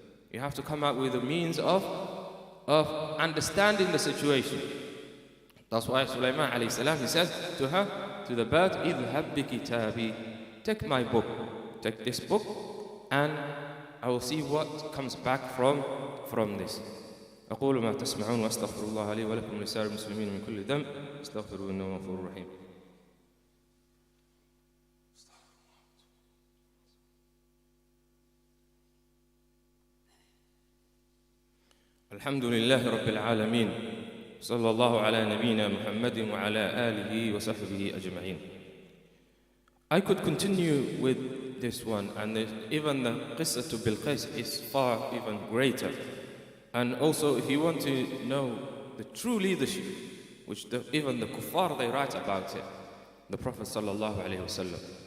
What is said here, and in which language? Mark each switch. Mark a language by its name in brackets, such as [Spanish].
[English] You have to come out with a means of understanding the situation. That's why Sulaiman alayhi salam, he says to her, to the bird, [Arabic] idhhab bi kitabi, [English] take my book, take this book, and I will see what comes back from this. [Arabic] أقول ما تسمعون وأستغفر الله لي ولكم ولسائر المسلمين من كل ذنب استغفروه إنه هو الغفور الرحيم. الحمد لله رب العالمين صلى الله على نبينا محمد وعلى آله وصحبه أجمعين. [English] I could continue with this one, and even the qissa to Bilqis is far even greater. And also, if you want to know the true leadership, which even the kuffar, they write about it, the Prophet sallallahu alaihi wasallam.